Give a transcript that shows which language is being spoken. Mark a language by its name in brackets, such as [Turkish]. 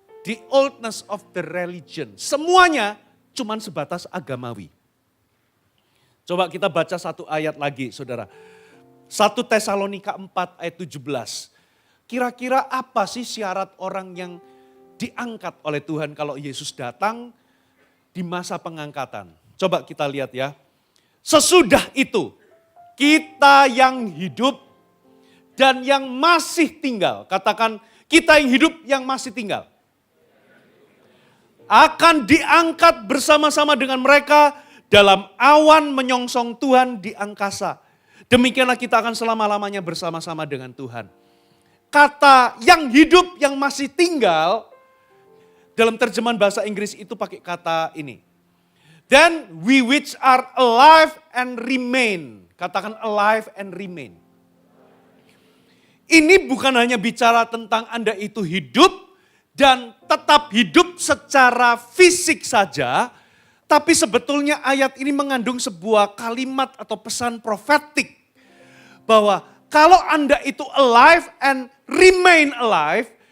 [English] The oldness of the religion. [Indonesian] Semuanya cuman sebatas agamawi. Coba kita baca satu ayat lagi saudara. 1 Tesalonika 4 ayat 17. Kira-kira apa sih syarat orang yang diangkat oleh Tuhan kalau Yesus datang di masa pengangkatan? Coba kita lihat ya. Sesudah itu kita yang hidup dan yang masih tinggal. Katakan kita yang hidup yang masih tinggal. Akan diangkat bersama-sama dengan mereka dalam awan menyongsong Tuhan di angkasa. Demikianlah kita akan selama-lamanya bersama-sama dengan Tuhan. Kata yang hidup yang masih tinggal Dalam terjemahan bahasa Inggris itu pakai kata ini. [English] Then we which are alive and remain. [Indonesian] Katakan [English] alive and remain. [Indonesian] Ini bukan hanya bicara tentang Anda itu hidup dan tetap hidup secara fisik saja. Tapi sebetulnya ayat ini mengandung sebuah kalimat atau pesan profetik. Bahwa kalau Anda itu [English] alive and remain alive.